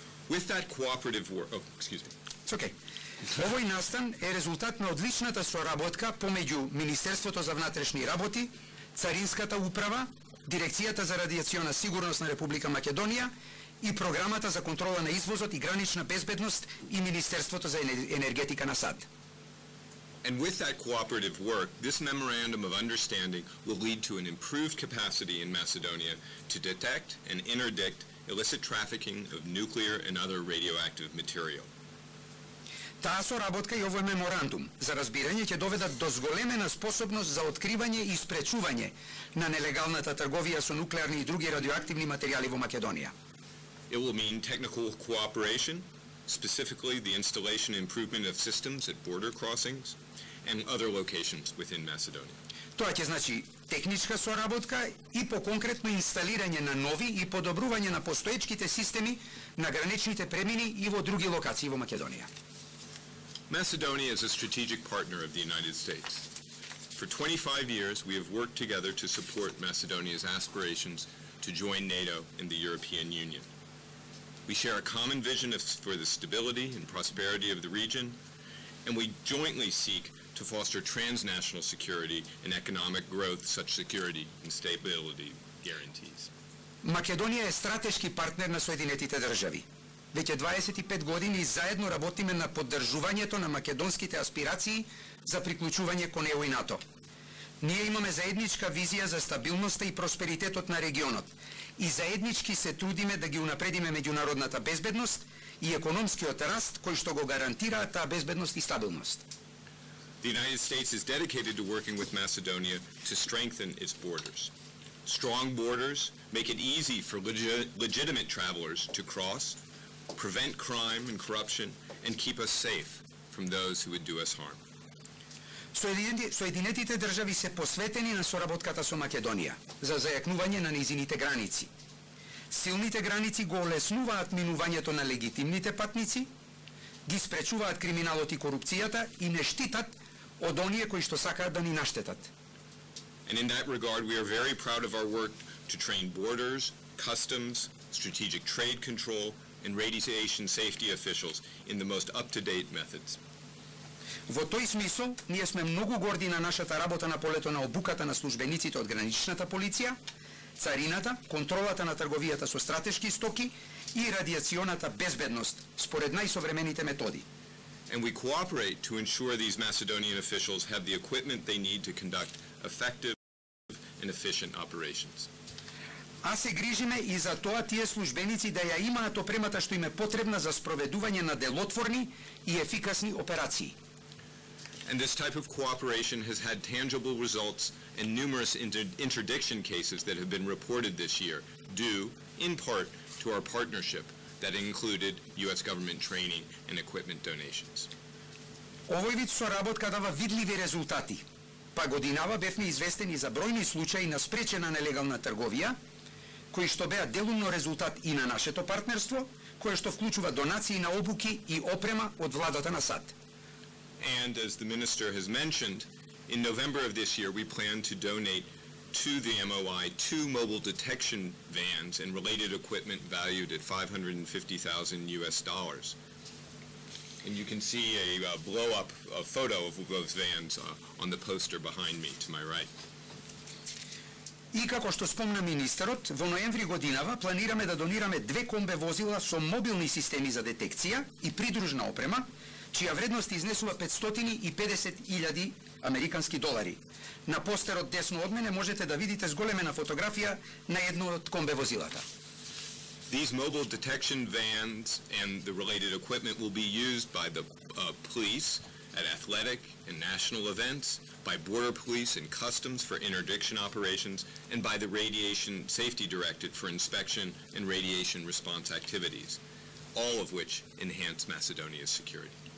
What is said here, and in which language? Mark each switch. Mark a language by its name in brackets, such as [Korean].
[English] With that cooperative work, It's okay. [Macedonian] Овој настан е резултат на одличната соработка помеѓу Министерството за внатрешни работи, Царинската управа, Дирекцијата за радиациона сигурност на Република Македонија и Програмата за контрола на извозот и гранична безбедност и Министерството за енергетика на САД. [English] And with that cooperative work, this memorandum of understanding will lead to an improved capacity in Macedonia to detect and interdict illicit trafficking of nuclear and other radioactive material. [Macedonian] Таа соработка и овој меморандум за разбирање ќе доведат до зголемена способност за откривање и спречување на нелегалната трговија со нуклеарни и други радиоактивни материјали во Македонија. [English] It will mean technical cooperation, specifically the installation and improvement of systems at border crossings and other locations within Macedonia. [Macedonian] Тоа ќе значи техничка соработка и по-конкретно инсталирање на нови и подобрување на постоечките системи на граничните премини и во други локации во Македонија. [English] Macedonia is a strategic partner of the United States. For 25 years, we have worked together to support Macedonia's aspirations to join NATO and the European Union. We share a common vision for the stability and prosperity of the region, and we jointly seek to foster transnational security and economic growth such security and stability guarantees. [Macedonian] Македонија е стратешки партнер на Соединетите држави. Веќе 25 години заедно работиме на поддржувањето на македонските аспирации за приклучување кон ЕУ и НАТО. Ние имаме заедничка визија за стабилноста и просперитетот на регионот и заеднички се трудиме да ги унапредиме меѓународната безбедност и економскиот раст кој што го гарантира таа безбедност и стабилност. [English] The United States is dedicated to working with Macedonia to strengthen its borders. Strong borders make it easy for legitimate travelers to cross, prevent crime and corruption, and keep us safe from those who would do us harm. [Macedonian] Соединетите држави се посветени на соработката со Македонија за зајакнување на нејзините граници. Силните граници го олеснуваат минувањето на легитимните патници, ги спречуваат криминалот и корупцијата и не штитат од оние кои што сакаат да ни наштетат. [English] And in that regard, we are very proud of our work to train borders, customs, strategic trade control, and radiation safety officials in the most up-to-date methods. [Macedonian] Во тој смисол, ние сме многу горди на нашата работа на полето на обуката на службениците од граничната полиција, царината, контролата на трговијата со стратешки стоки и радиационата безбедност според најсовремените методи. [English] And we cooperate to ensure these Macedonian officials have the equipment they need to conduct effective and efficient operations. [Macedonian] А се грижиме и за тоа тие службеници да ја имаат опремата што им е потребна за спроведување на делотворни и ефикасни операции. [English] And this type of cooperation has had tangible results in numerous interdiction cases that have been reported this year, due, in part, to our partnership that included U.S. government training and equipment donations. [Macedonian] Овој вид соработка дава видливи резултати. Па годинава бевме известени за бројни случаи на спречена нелегална трговија, кои што беа делумно резултат и на нашето партнерство, кое што вклучува донации на обуки и опрема од владата на САД. [English] And as the minister has mentioned, in November of this year we plan to donate to the MOI 2 mobile detection vans and related equipment valued at $550,000 US. And you can see a blow-up photo of those vans on the poster behind me to my right. [Macedonian] И како што спомна министерот, во ноември годинава планираме да донираме 2 комбе возила со мобилни системи за детекција и придружна опрема, чија вредност изнесува $550,000 американски долари. На постерот десно од мене можете да видите зголемена фотографија на едно од комбе возилата. [English] These mobile detection vans and the related equipment will be used by the police at athletic and national events, by border police and customs for interdiction operations, and by the Radiation Safety Directorate for inspection and radiation response activities, all of which enhance Macedonia's security.